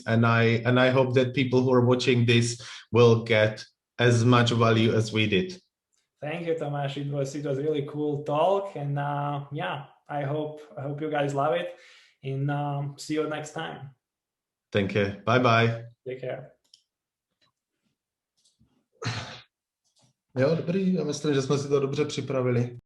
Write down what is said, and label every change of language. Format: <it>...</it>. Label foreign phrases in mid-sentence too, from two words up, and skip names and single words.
<en>And I hope that people who are watching this will get as much value as we did. Thank you, Tomas. It was really cool talk. And yeah, I hope you guys love it. And see you next time. Thank you. Bye-bye. Take care.</en> <cs>Jo, dobrý, já myslím, že jsme si to dobře připravili.</cs>